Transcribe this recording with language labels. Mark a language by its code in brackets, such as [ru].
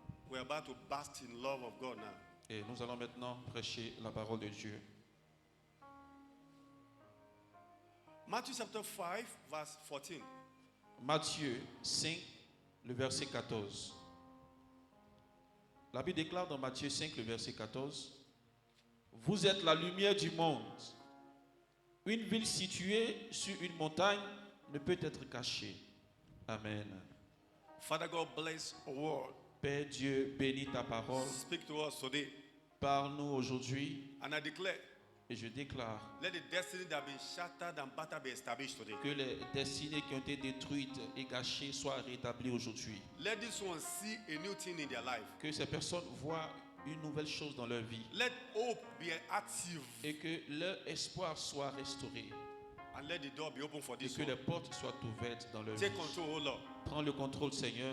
[en] We're about to bask in love of God now. [fr] Et nous allons maintenant prêcher la parole de Dieu. [en] Matthew chapter 5, verse 14. [fr] Matthieu 5, le verset 14. La Bible déclare dans Matthieu 5, le verset 14, « Vous êtes la lumière du monde. Une ville située sur une montagne ne peut être cachée. » Amen. [en] Father God, bless our word. [fr] Père Dieu, bénis ta parole. [en] Speak to us today. [fr] Parle-nous aujourd'hui. [en] And I declare, [fr] Et je déclare [en] let the destiny that have been shattered and battered be established today. [fr] que les destinées qui ont été détruites et gâchées soient rétablies aujourd'hui. [en] Let this one see a new thing in their life. [fr] Que ces personnes voient une nouvelle chose dans leur vie. [en] Let hope be active. [fr] Et que leur espoir soit restauré. [en] And let the door be open for [fr] Et [en] this [fr] que [en] one. [fr] les portes soient ouvertes dans leur vie. [en] Take control, oh Lord. [fr] Prends le contrôle, Seigneur.